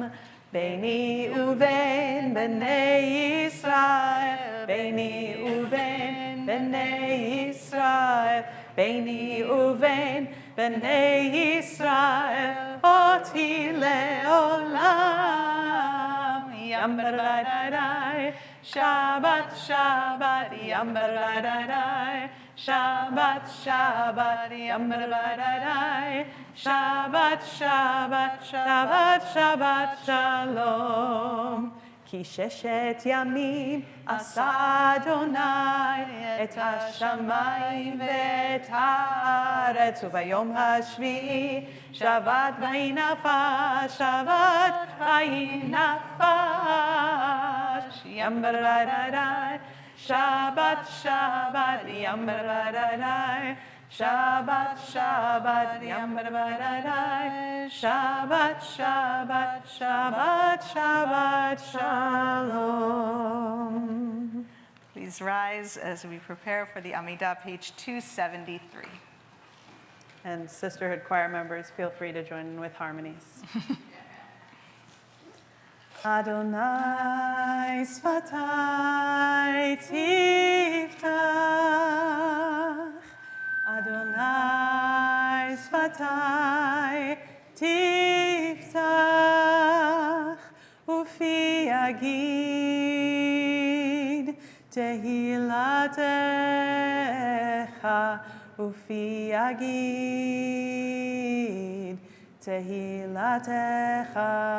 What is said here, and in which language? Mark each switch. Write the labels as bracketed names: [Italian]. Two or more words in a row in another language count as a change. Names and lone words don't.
[Hebrew] ביני ובין בני ישראל, ביני ובין בני ישראל, ביני ובין בני ישראל, אותי לעולם. ימבר די די די, שבת שבת, ימבר די די די, שבת שבת, ימבר די די די, שבת שבת, שבת שבת שלום. כי ששת ימים עשה אדוני את השמיים ואת הארץ, וביום השביעי שבת ויהי נפש, שבת ויהי נפש. ים ברדאי, שבת שבת, ים ברדאי, שבת שבת, ים ברדאי, שבת שבת, שבת שבת שלום. [English] Please rise as we prepare for the Amida, page 273. And sisterhood choir members, feel free to join in with harmonies. [Hebrew] אדני שפתי תפתח, אדני שפתי תפתח, ופי יגיד תהלתך, ופי יגיד תהלתך.